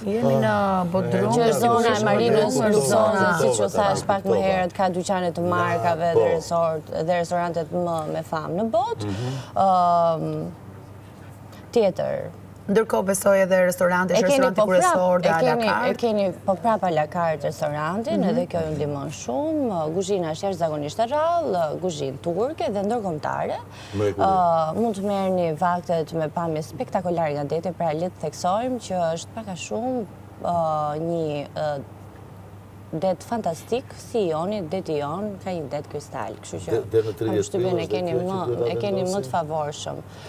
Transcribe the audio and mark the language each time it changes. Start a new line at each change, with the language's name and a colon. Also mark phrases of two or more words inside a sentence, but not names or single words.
Albanian: Jemi në Bodrum. Që është zona e marinës luksoze, si që thash pak më herët, ka dyqane të markave dhe restorantet më me famë në botë. Tjetër. Ndërkohë besoj edhe restoranti kryesor dhe
French: a la carte.
Albanian: E keni po prap
French: a la carte
Albanian: restorantin, edhe kjo ju ndihmon shumë. Kuzhina është jashtëzakonisht e rrallë, kuzhinë turke dhe ndërkombëtare. Mund të merrni vaktet me pamje spektakolare nga deti, pra le të theksojmë që është pak a shumë një det fantastik, si joni, deti jon, ka një det kristal, kështu që kam përshtypjen e keni më të favorshëm.